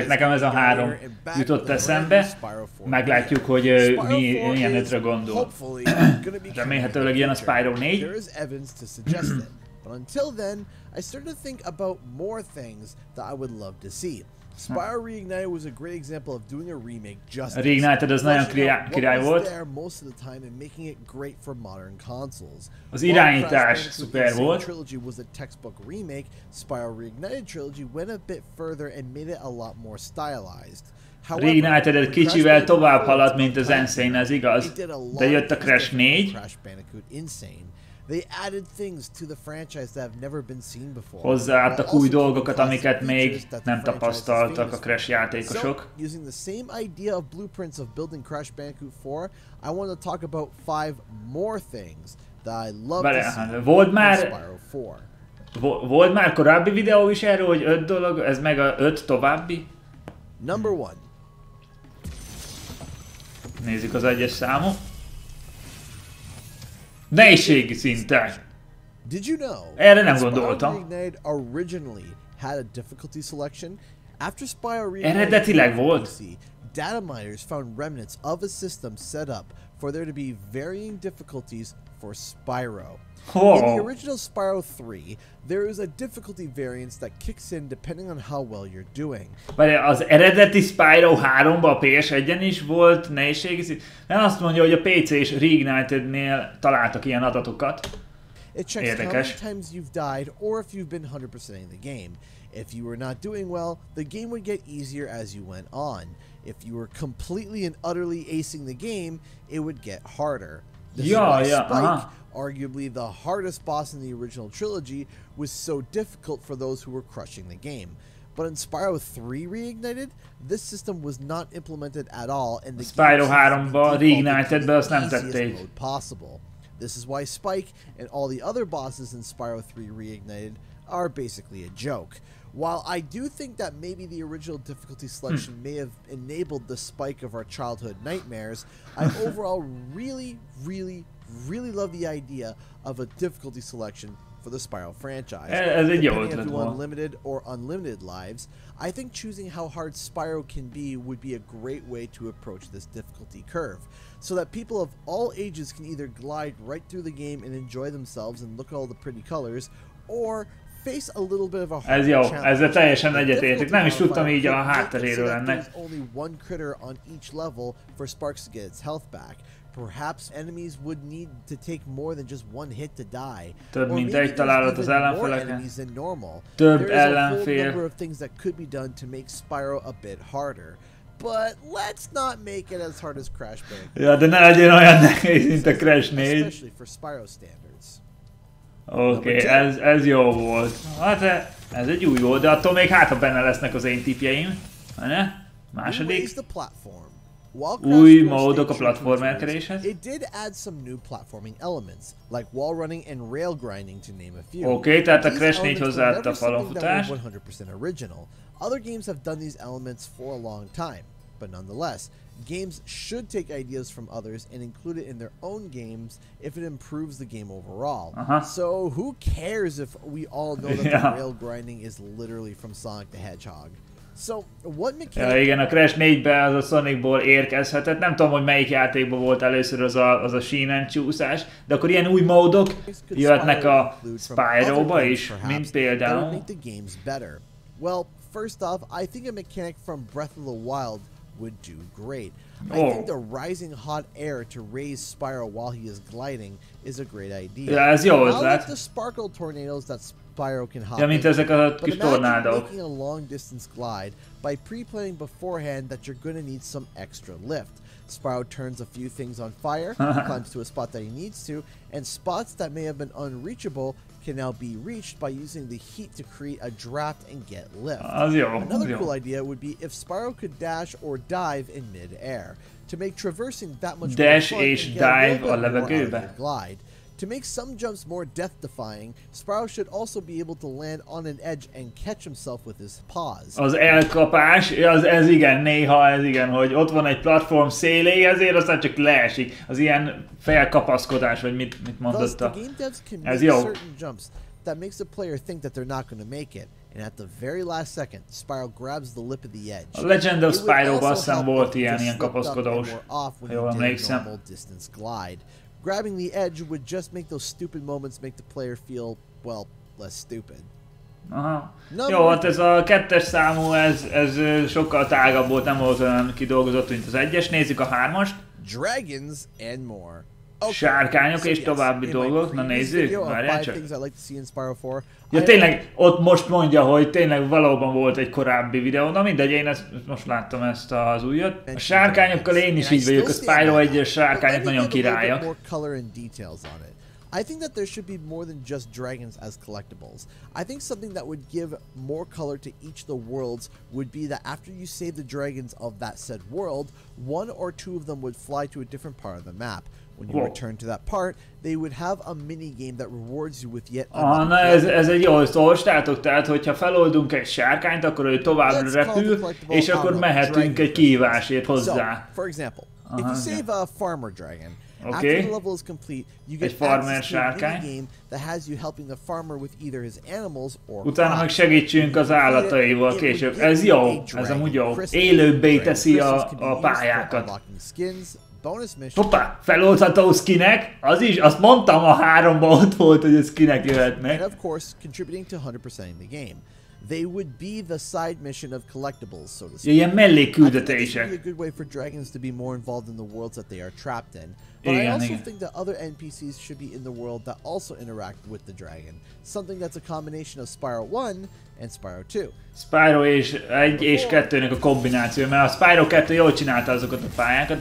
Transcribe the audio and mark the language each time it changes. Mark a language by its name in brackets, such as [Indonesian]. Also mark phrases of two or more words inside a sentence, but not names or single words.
[Hungarian] Nekem ez a 3 jutott eszembe. Meglátjuk, hogy milyen 5-re gondol. Remélhetőleg ilyen a Spyro 4. [English] Spyro Reignited was a great example of doing a remake justice. [Hungarian] Reignited az nagyon király volt. [English] Most of the time and making it great for modern consoles. [Hungarian] Az irányítás szuper volt. [English] Trilogy was a textbook remake. Spyro Reignited trilogy went a bit further and made it a lot more stylized. [Hungarian] Reignited egy kicsivel tovább haladt, mint az Insane, ez igaz. De jött a Crash 4. [English] They added things to the franchise that have never been seen before. [Hungarian] Hozzáadtak új dolgokat, amiket még nem tapasztaltak a Crash játékosok. [English] Using the same idea of blueprints of building Crash Bandicoot 4, I want to talk about 5 more things that I love to see volt in Spyro 4. [Hungarian] Volt már korábbi videó is erről, hogy 5 dolog, ez meg a 5 további? [English] Number 1. [Hungarian] Nézzük az egyes számú. Nehézségi szinten. [English] Did you know? [Hungarian] Erre nem gondoltam. Eredetileg volt. [English] Data miners found remnants of a system set up for there to be varying difficulties for Spyro. In the original Spyro 3, there is a difficulty variance that kicks in depending on how well you're doing. [Hungarian] Az eredeti Spyro 3-ban a PS1-en is volt nehézségi szint. Nem azt mondja, hogy a PC és Reignited-nél találtak ilyen adatokat. [English] It checks how many times you've died or if you've been 100%ing the game. If you were not doing well, the game would get easier as you went on. If you were completely and utterly acing the game, it would get harder. This is why Spike, arguably the hardest boss in the original trilogy, was so difficult for those who were crushing the game. But in Spyro 3 Reignited, this system was not implemented at all, and the [Hungarian] Spyro 3-ba Reignitedbe azt nem tették. [English] Possible. This is why Spike and all the other bosses in Spyro 3 Reignited are basically a joke. While I do think that maybe the original difficulty selection may have enabled the Spike of our childhood nightmares, I overall really love the idea of a difficulty selection for the Spyro franchise. Depending if you want limited or unlimited lives, I think choosing how hard Spyro can be would be a great way to approach this difficulty curve, so that people of all ages can either glide right through the game and enjoy themselves and look at all the pretty colors, or face a little bit of a hard challenge. [Hungarian] Ezzel teljesen egyetértek. Nem is tudtam így a hátteréről ennek. [English] Only one critter on each level for Sparks to get its health back. Perhaps enemies would need to take more than just one hit to die. [Hungarian] Több mint egy találat az ellenfeleken. Több ellenfél. [English] There is a whole number of things that could be done to make Spyro a bit harder. But let's not make it as hard as Crash Bandicoot. [Hungarian] Ja, de ne legyen olyan nehéz, mint a Crash 4. [English] Especially for Spyro standards. [Hungarian] Oké, ez jó volt. Hát ez egy új volt, de attól még hátra benne lesznek az én tippjeim. Ne? Második. Új módok a platformerkedéshez. Oké, tehát a Crash 4 hozzáadta a falonfutást. [English] Other games have done these elements for a long time, but nonetheless, games should take ideas from others and include it in their own games if it improves the game overall. So who cares if we all know that the rail grinding is literally from Sonic the Hedgehog? So what mechanic... [Hungarian] Ja, igen, a Crash 4-ben az a Sonicból érkezhetett. Nem tudom, hogy melyik játékban volt először az a sínen csúszás, de akkor ilyen új módok jöhetnek a Spyro-ba is, mint például. [English] Well, first off, I think a mechanic from Breath of the Wild would do great. I think the rising hot air to raise Spyro while he is gliding is a great idea. [Hungarian] Ja, ez jó ötlet. [English] The sparkle tornadoes that Spyro can hop [Hungarian] ja, mint ezek a kis tornádok. [English] Making a long distance glide by pre-planning beforehand that you're going to need some extra lift. Spyro turns a few things on fire, climbs to a spot that he needs to, and spots that may have been unreachable can now be reached by using the heat to create a draft and get lift. Another cool idea would be if Spyro could dash or dive in mid-air to make traversing that much more fun and get a little bit more out of your glide. To make some jumps more death-defying, Spyro should also be able to land on an edge and catch himself with his paws. [Hungarian] Az elkapás, ez igen, néha ez igen, hogy ott van egy platform széléhez, aztán csak leesik. Az ilyen felkapaszkodás, vagy mit mondotta. Ez jó. [English] That makes the player think that they're not going to make it, and at the very last second, Spyro grabs the lip of the edge. [Hungarian] A Legend of Spyro-ban aztán volt ilyen kapaszkodós, ha jól emlékszem. [English] Grabbing the edge would just make those stupid moments make the player feel, well, less stupid. [Hungarian] Aha. Jó, hát ez a 2-es számú, ez sokkal tágabb volt, nem volt olyan kidolgozott, mint az 1-es. Nézzük a 3-ast. [English] Dragons and more. [Hungarian] Sárkányok és további dolgok, na nézzük, várjál csak. Ja tényleg, ott most mondja, hogy tényleg valóban volt egy korábbi videó, na mindegy, én most láttam ezt az újat. A sárkányokkal én is így vagyok, a Spyro 1-es sárkányok nagyon királyak. [English] I think that there should be more than just dragons as collectibles. I think something that would give more color to each of the worlds would be that after you save the dragons of that said world, one or two of them would fly to a different part of the map. When you return to that part, they would have a mini game that rewards you with yet another. [Hungarian] Na ez egy jó, ezt olvastátok, tehát hogyha feloldunk egy sárkányt, akkor ő tovább repül, és akkor mehetünk egy kihívásért hozzá. [English] For example, if you save a farmer dragon, after the level is complete, you get access to a mini game that has you helping the farmer with either his animals or [Hungarian] utána meg segítsünk az állataival később. Ez jó, ez amúgy jó. Élőbbé teszi a pályákat. Hoppá, feloldható skinek, az is, azt mondtam a 3-ban ott volt, hogy a skinek jöhetnek. [English] And of course, contributing to 100%ing the game. They would be the side mission of collectibles, so to speak. [Hungarian] Ilyen mellékküldetések. [English] I think this would be a good way for dragons to be more involved in the worlds that they are trapped in. But I also think that other NPCs should be in the world that also interact with the dragon. Something that's a combination of Spyro 1 and Spyro 2. [Hungarian] Spyro 1 és 2-nek a kombináció, mert a Spyro 2 jól csinálta azokat a pályákat.